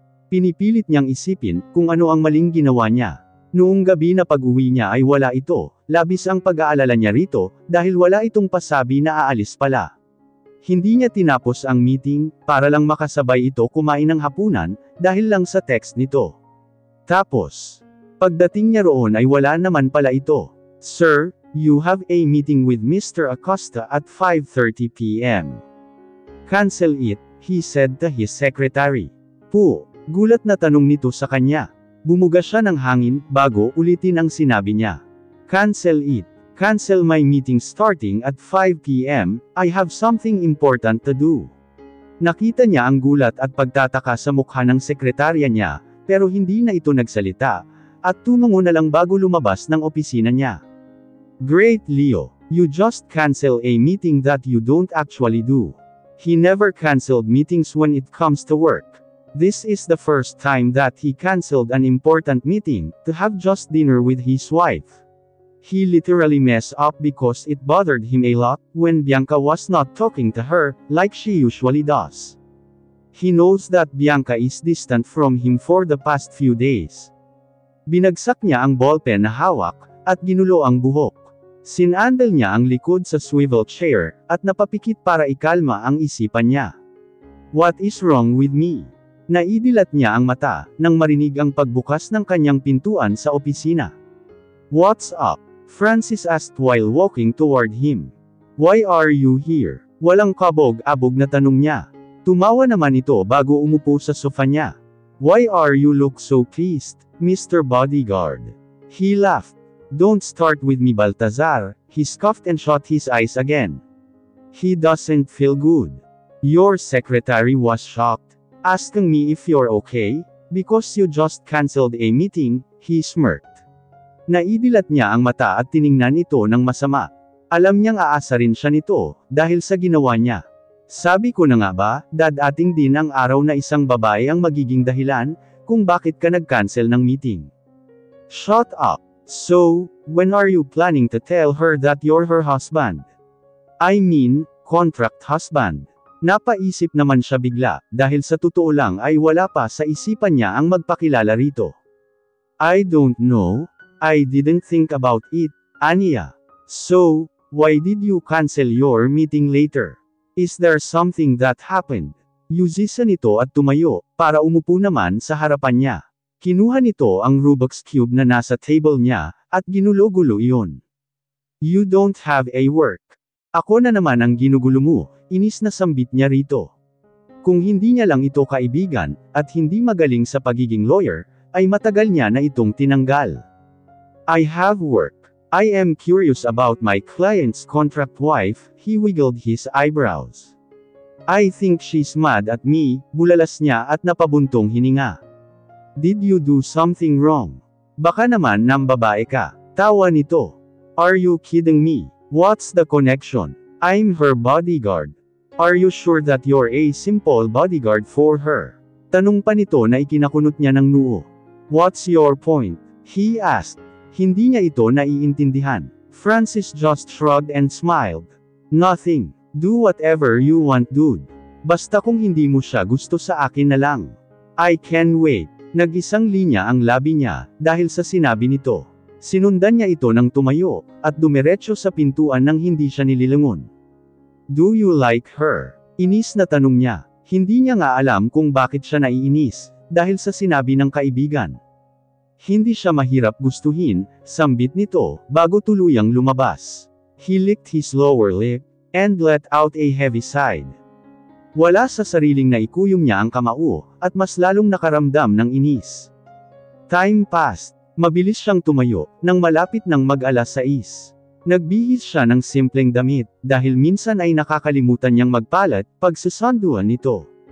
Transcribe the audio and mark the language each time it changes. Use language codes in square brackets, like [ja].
[tl] Pinipilit niyang isipin, kung ano ang maling ginawa niya. Noong gabi na pag-uwi niya ay wala ito, labis ang pag-aalala niya rito, dahil wala itong pasabi na aalis pala. Hindi niya tinapos ang meeting, para lang makasabay ito kumain ng hapunan, dahil lang sa text nito. Tapos, pagdating niya roon ay wala naman pala ito. [en] Sir, you have a meeting with Mr. Acosta at 5:30 p.m. Cancel it, he said to his secretary. [tl] Po, gulat na tanong nito sa kanya. Bumuga siya ng hangin, bago ulitin ang sinabi niya. [en] Cancel it. Cancel my meeting starting at 5 p.m, I have something important to do. [tl] Nakita niya ang gulat at pagtataka sa mukha ng sekretarya niya, pero hindi na ito nagsalita, at tumungo na lang bago lumabas ng opisina niya. [en] Great Leo, you just cancel a meeting that you don't actually do. He never canceled meetings when it comes to work. This is the first time that he canceled an important meeting, to have just dinner with his wife. He literally messed up because it bothered him a lot, when Bianca was not talking to her, like she usually does. He knows that Bianca is distant from him for the past few days. [tl] Binagsak niya ang ballpen na hawak, at ginulo ang buhok. Sinandal niya ang likod sa swivel chair, at napapikit para ikalma ang isipan niya. [en] What is wrong with me? [tl] Naidilat niya ang mata, nang marinig ang pagbukas ng kanyang pintuan sa opisina. [en] What's up? Francis asked while walking toward him. Why are you here? [tl] Walang kabog-abog na tanong niya. Tumawa naman ito bago umupo sa sofa niya. [en] Why are you look so pleased, Mr. Bodyguard? He laughed. Don't start with me, Baltazar, he scoffed and shut his eyes again. He doesn't feel good. Your secretary was shocked, asking me if you're okay, because you just canceled a meeting, he smirked. [tl] Naidilat niya ang mata at tiningnan ito ng masama. Alam niyang aasarin siya nito, dahil sa ginawa niya. Sabi ko na nga ba, dadating din ang araw na isang babae ang magiging dahilan, kung bakit ka nag-cancel ng meeting. [en] Shut up. So, when are you planning to tell her that you're her husband? I mean, contract husband. [tl] Napaisip naman siya bigla, dahil sa totoo lang ay wala pa sa isipan niya ang magpakilala rito. [en] I don't know. I didn't think about it, Anya. So, why did you cancel your meeting later? Is there something that happened? [tl] Yuzisa nito at tumayo, para umupo naman sa harapan niya. Kinuha nito ang Rubik's Cube na nasa table niya, at ginulo-gulo iyon. [en] You don't have a work. [tl] Ako na naman ang ginugulo mo, inis na sambit niya rito. Kung hindi niya lang ito kaibigan, at hindi magaling sa pagiging lawyer, ay matagal niya na itong tinanggal. [en] I have work. I am curious about my client's contract wife, he wiggled his eyebrows. I think she's mad at me, [tl] bulalas niya at napabuntong hininga. [en] Did you do something wrong? [tl] Baka naman nambabae ka. Tawa nito. [en] Are you kidding me? What's the connection? I'm her bodyguard. Are you sure that you're a simple bodyguard for her? [tl] Tanong pa nito na ikinakunot niya ng noo. [en] What's your point? He asked. [tl] Hindi niya ito naiintindihan. [en] Francis just shrugged and smiled. Nothing. Do whatever you want, dude. [tl] Basta kung hindi mo siya gusto sa akin na lang. [en] I can wait. [tl] Nag-isang linya ang labi niya, dahil sa sinabi nito. Sinundan niya ito ng tumayo, at dumiretso sa pintuan nang hindi siya nililingon. [en] Do you like her? [tl] Inis na tanong niya. Hindi niya nga alam kung bakit siya naiinis, dahil sa sinabi ng kaibigan. Hindi siya mahirap gustuhin, sambit nito, bago tuluyang lumabas. [en] He licked his lower lip, and let out a heavy sigh. [tl] Wala sa sariling naikuyom niya ang kamao, at mas lalong nakaramdam ng inis. [en] Time passed. [tl] Mabilis siyang tumayo, nang malapit ng mag-alas 6. Nagbihis siya ng simpleng damit, dahil minsan ay nakakalimutan niyang magpalat, pagsasanduan nito.